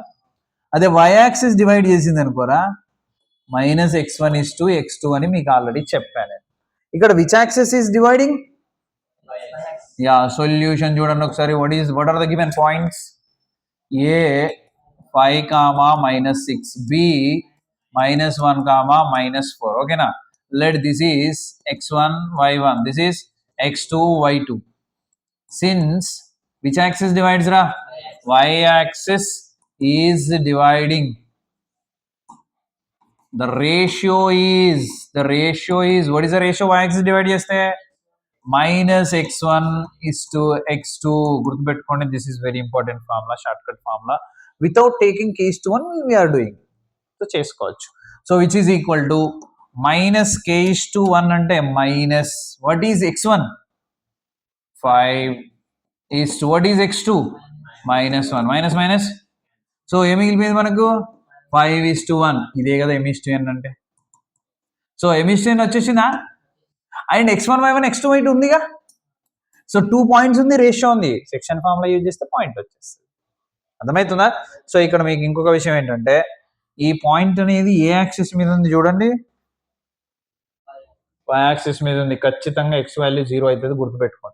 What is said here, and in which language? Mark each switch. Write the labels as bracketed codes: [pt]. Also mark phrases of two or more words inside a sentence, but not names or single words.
[te] అదే [en] y axis [te] డివైడ్ చేసింది అనుకోరా, -x1:x2 అని మీకు ఆల్రెడీ చెప్పాను. ఇక్కడ [en] which axis is dividing? [te] యా, సొల్యూషన్ చూడండి ఒకసారి. [en] what are the given points? ఏ 5, -6, బి -1, -4. ఓకేనా? let this is x1 y1, this is x2 y2. Since which axis divides ra? Y axis is dividing. The ratio is what is the ratio y axis divide cheste? -x1:x2. [te] గుర్తుపెట్టుకోండి, [en] this is very important formula, shortcut formula. Without taking k/1 we are doing. [te] So చేసుకోవచ్చు. [en] So which is equal to -k/1 అంటే minus what is x1? 5 what is x2? [te] -1 minus. సో ఏమి మిగిలిపోయింది మనకు? 5:1. ఇదే కదా m/n అంటే. సో m/n వచ్చేసిందా? అండ్ x1 y1 x2 y2 ఉందిగా. సో 2 పాయింట్స్ ఉంది, రేషియో ఉంది. [en] section formula use [te] చేస్తే పాయింట్ వచ్చేస్తుంది. అర్థమవుతుందా? సో ఇక్కడ మీకు ఇంకొక విషయం ఏంటంటే, ఈ పాయింట్ అనేది ఏ యాక్సిస్ మీద ఉంది చూడండి, [en] y axis [te] మీద ఉంది. ఖచ్చితంగా x వాల్యూ 0 అవుతుంది, గుర్తుపెట్టుకోండి.